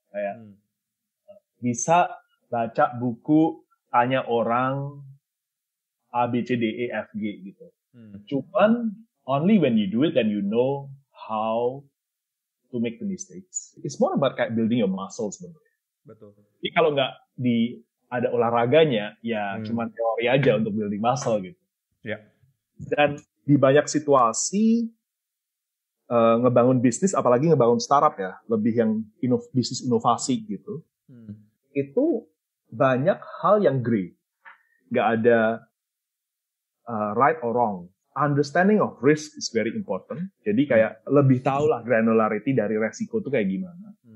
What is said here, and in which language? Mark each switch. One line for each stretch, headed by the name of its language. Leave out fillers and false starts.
Indonesian: Kayak bisa baca buku, tanya orang A, B, C, D, E, F, G gitu. Cuman
English: only when you do it then you know how to make the mistakes. It's more about
Indonesian: kayak
English: building your muscles
Indonesian: sebenarnya. Betul. Jadi kalau nggak ada olahraganya, ya cuman teori aja untuk
English: building muscle
Indonesian: gitu.
English: Yeah.
Indonesian: Dan di banyak situasi ngebangun bisnis, apalagi ngebangun startup ya, lebih yang bisnis inovasi gitu, itu banyak hal yang gray, nggak ada
English: right or wrong. Understanding of risk is very important.
Indonesian: Jadi kayak lebih tahu lah granularity dari resiko itu kayak gimana.